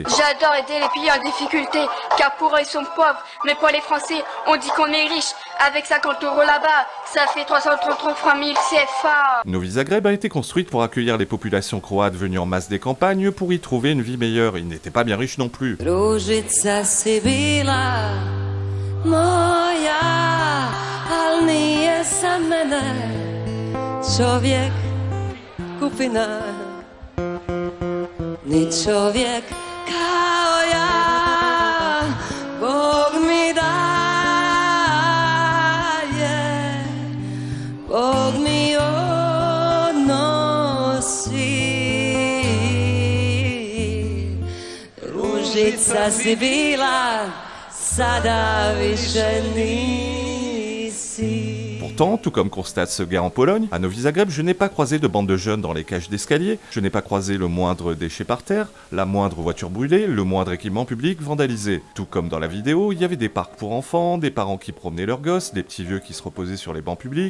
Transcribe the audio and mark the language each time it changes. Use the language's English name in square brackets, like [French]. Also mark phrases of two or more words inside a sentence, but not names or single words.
[French] J'adore aider les pays en difficulté, car pour eux ils sont pauvres, mais pour les Français, on dit qu'on est riche. Avec 50 € là-bas, ça fait 333 000 CFA. Novi Zagreb a été construite pour accueillir les populations croates venues en masse des campagnes pour y trouver une vie meilleure. Ils n'étaient pas bien riches non plus. [Croatian] Moja, al nije za mene čovjek kupina, ni čovjek kao ja, Bog mi daje, Bog mi odnosi, ružica si bila, sada više nisi. [French] Pourtant, tout comme constate ce gars en Pologne, à Novi Zagreb, je n'ai pas croisé de bande de jeunes dans les cages d'escalier, je n'ai pas croisé le moindre déchet par terre, la moindre voiture brûlée, le moindre équipement public vandalisé. Tout comme dans la vidéo, il y avait des parcs pour enfants, des parents qui promenaient leurs gosses, des petits vieux qui se reposaient sur les bancs publics.